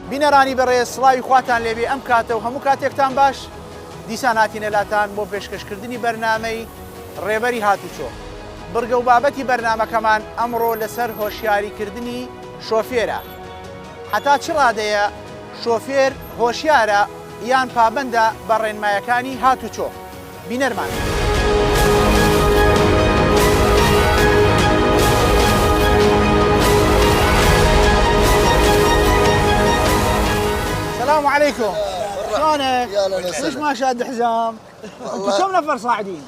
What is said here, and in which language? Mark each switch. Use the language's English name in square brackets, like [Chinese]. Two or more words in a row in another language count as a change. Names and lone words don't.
[Central Kurdish] بینەرانی بەڕێز سڵاوی خواتان لێبێ ئەم کاتە و هەموو کاتێکتان باش دیسان هاتینە لاتان بۆ پێشکەشکردنی بەرنامەی ڕێبەری هاتوچۆ. بڕگە و بابەتی بەرنامەکەمان ئەمڕۆ لەسەر هۆشیاریکردنی شۆفێرە. حتا چ ڕادەیە شۆفێر هۆشیارە یان پابەندە بە ڕێنمایەکانی هاتوچۆ. بینەرمان. [Arabic] السلام عليكم. شلونك؟ ليش ما شاد حزام؟ انتم كم نفر صاعدين؟